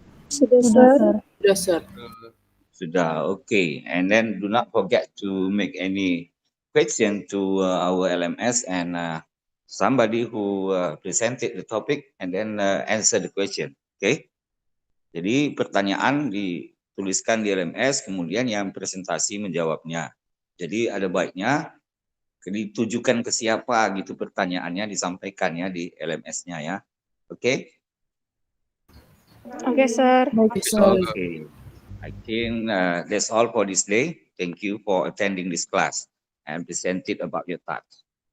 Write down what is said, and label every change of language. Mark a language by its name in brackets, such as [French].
[Indonesian] Sudah, Sudah, [English] sir. sir. [Indonesian] Sudah, sir. Sudah, okay. [English] And then do not forget to make any question to our LMS and somebody who presented the topic and then answer the question. Okay? [Indonesian] Jadi pertanyaan dituliskan di LMS, kemudian yang presentasi menjawabnya. Jadi ada baiknya ditujukan ke siapa gitu pertanyaannya, disampaikan ya di LMS-nya ya. Oke? Oke, sir. Baik, [English] Yes, sir. sir. Okay. I think that's all for this day. Thank you for attending this class and presented about your tasks.